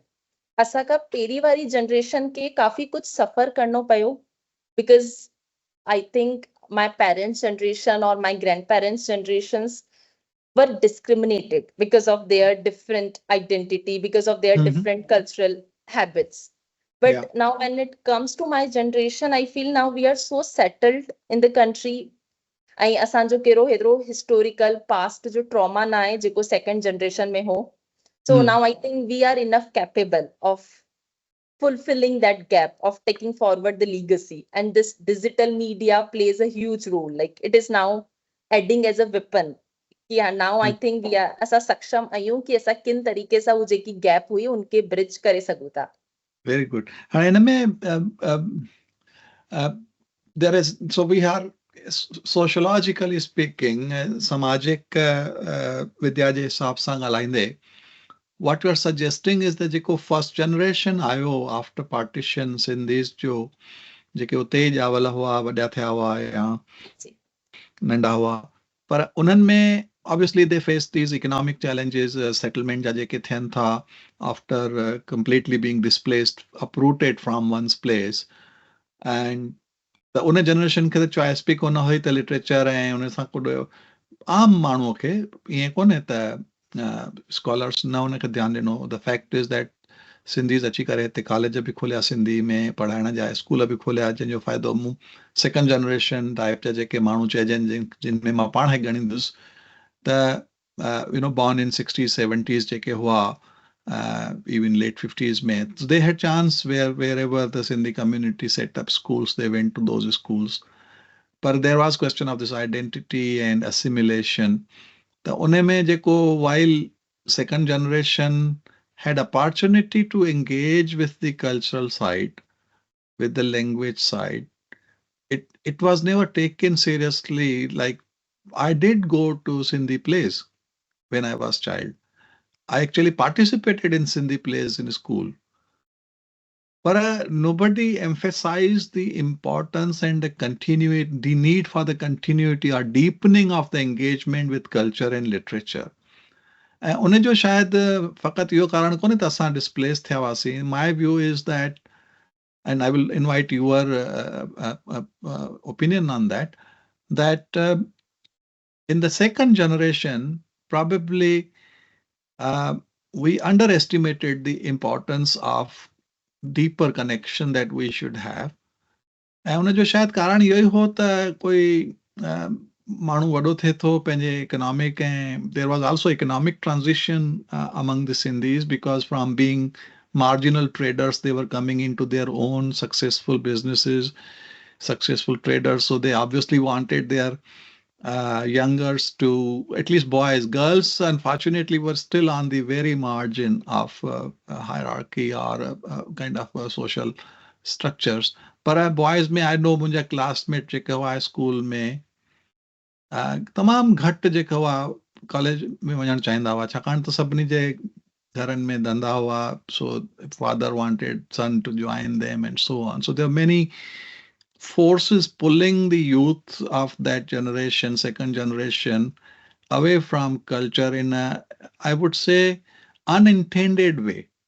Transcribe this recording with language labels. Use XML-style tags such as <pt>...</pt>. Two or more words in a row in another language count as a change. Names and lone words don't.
<sd>असांखे पेरी वारी जनरेशन खे काफ़ी कुछ सफ़र करणो पियो,</sd> <en>because I think my parents' generation or my grandparents' generations were discriminated because of their different identity, because of their different cultural habits. But now when it comes to my generation, I feel now we are so settled in the country.</en> <sd>ऐं असांजो कहिड़ो हेतिरो</sd> <en>historical past</en> <sd>जो ट्रॉमा ना आहे जेको</sd> <en>second generation</en> <sd>में हो.</sd> <en>So now I think we are enough capable of fulfilling that gap, of taking forward the legacy, and this digital media plays a huge role. Like it is now adding as a weapon. Yeah, now I think we are</en> <sd>असां सक्षम आहियूं कि असां किन तरीके सां वो जेकी गैप हुई उनके ब्रिज करे सघूं था.</sd> <en>Very good.</en> <sd>हाणे हिन में</sd> <en>there is, so we are sociologically speaking,</en> <sd>सामाजिक विद्या जे हिसाब सां ॻाल्हाईंदे,</sd> <en>what you are suggesting is that</en> <sd>जेको</sd> <en>first generation</en> <sd>आयो</sd> <en>after partition</en> <sd>सिंधीज़ जो जेके उते ई ॼावल हुआ, वॾा थिया हुआ या नंढा हुआ, पर उन्हनि में</sd> <en>obviously they face these economic challenges,</en> <sd>settlement जा जेके थियनि था</sd> <en>after completely being displaced, uprooted from one's place.</en> <sd>And त उन जनरेशन खे त चॉइस बि कोन हुई त लिटरेचर ऐं उन सां कुझु आम माण्हूअ खे ईअं कोन्हे त स्कॉलर्स न उनखे ध्यानु ॾिनो.</sd> <en>the fact is that</en> <sd>सिंधीज़ अची करे हिते कॉलेज बि खोलिया, सिंधी में पढ़ाइण जा स्कूल बि खोलिया, जंहिंजो फ़ाइदो मूं</sd> <en>second generation type</en> <sd>जा जेके माण्हू चइजनि जिन में मां पाण खे ॻणींदुसि त</sd> <en>you know born in 60s 70s</en> <sd>जेके हुआ,</sd> <en>even late 50s में, they had chance wherever the Sindhi community set up schools, they went to those schools. But there was question of this identity and assimilation. The</en> <sd>उन्हें में जेको</sd> <en>while second generation had opportunity to engage with the cultural side, with the language side, it was never taken seriously. Like, I did go to Sindhi plays when I was child. I actually participated in Sindhi plays in school, but nobody emphasized the importance and the need for the continuity or deepening of the engagement with culture and literature.</en> <sd>उन्हें जो शायद फ़क़त इहो कारण कोन्हे त असां डिस्प्लेस थिया हुआसीं.</sd> <en>My view is that, and I will invite your opinion on that, that in the second generation, probably we underestimated the importance of deeper connection that we should have.</en> <sd>ऐं उन जो शायदि कारण इहो ई हो त कोई माण्हू वॾो थिए थो पंहिंजे इकोनॉमिक, ऐं</sd> <en>there was also economic transition among the Sindhis, because from being marginal traders, they were coming into their own successful businesses, successful traders. So they obviously wanted their youngers to, at least boys. Girls, unfortunately, were still on the very margin of hierarchy or kind of social structures.</en> <sd>पर बॉयज़ में</sd> <en>I know</en> <sd>मुंहिंजा क्लासमेट जेके हुआ स्कूल में तमामु घटि जेके हुआ कॉलेज में वञणु चाहींदा हुआ, छाकाणि त सभिनी जे घरनि में धंधा हुआ.</sd> <en>so father wanted son to join them and so on. so there are many forces pulling the youth of that generation, second generation, away from culture in a, I would say, unintended way.</en>